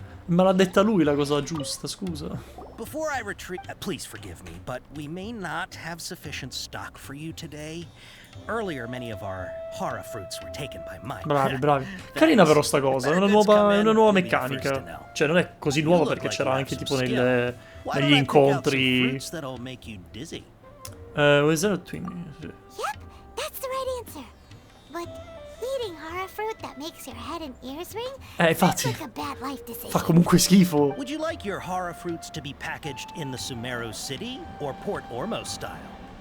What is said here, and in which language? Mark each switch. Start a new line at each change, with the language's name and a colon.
Italian: Me l'ha detta lui la cosa giusta, scusa.
English: Before I retreat, please forgive me, but we may not have sufficient stock for you today. Earlier, many of our Hara fruits were taken by mice.
Italian: Bravi. Carina però sta cosa, è una nuova meccanica. Cioè non è così nuova perché c'era anche tipo negli incontri.
English: Was that a twin? Yep, that's the right answer. But eating Hara fruit that makes your head and ears ring?
Italian: Infatti.
English: Like a bad life decision.
Italian: Fa comunque schifo.
English: Would you like your Hara fruits to be packaged in the Sumeru City or Port Ormos style?